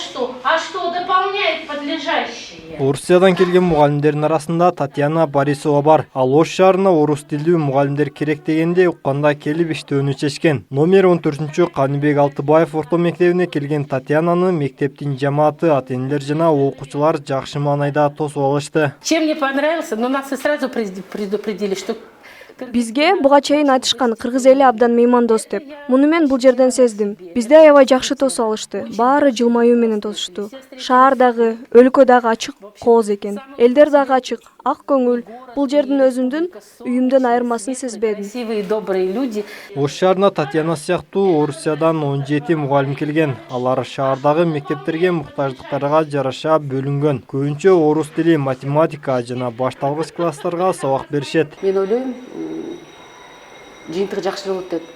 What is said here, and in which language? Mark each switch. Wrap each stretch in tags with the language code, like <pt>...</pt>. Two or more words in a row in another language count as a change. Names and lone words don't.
<ru>А что дополняет подлежащие?</ru> <ky>Орусиядан келген мугалимдердин арасында Татьяна Борисова бар. Ал Ош шаарына орус тилдүү мугалимдер керек дегенде укканда келип иштөөнү чечкен. Номер 14 Каныбек Алтыбаев орто мектебине келген Татьянаны мектептин жамааты, ата-энелер жана окуучулар жакшы маанайда тосуп алышты.</ky> <ru>Чем не понравился, но нас и сразу предупредили, что</ru> <ky>Бизге буга чейин айтышкан кыргыз эли абдан меймандос деп. Муну мен бул жерден сездим. Бизде аябай жакшы тосуп алышты. Баары жылмаюу менен тосушту. Шаар дагы, өлкө дагы ачык кооз экен. Элдер дагы ачык, ак көңүл. Бул жердин өзүмдүн үйүмдөн айырмасын сезбедим.</ky> <ru>красивые, добрые люди.</ru> <ky>Ош шаарына Татьяна сыяктуу Орусиядан 17 мугалим келген. Алар шаардагы мектептерге муктаждыктарга жараша бөлүнгөн. Көбүнчө орус тили, математика жана башталгыч класстарга сабак беришет. Мен ойлойм, жыйынтыгы жакшы болот деп.</ky>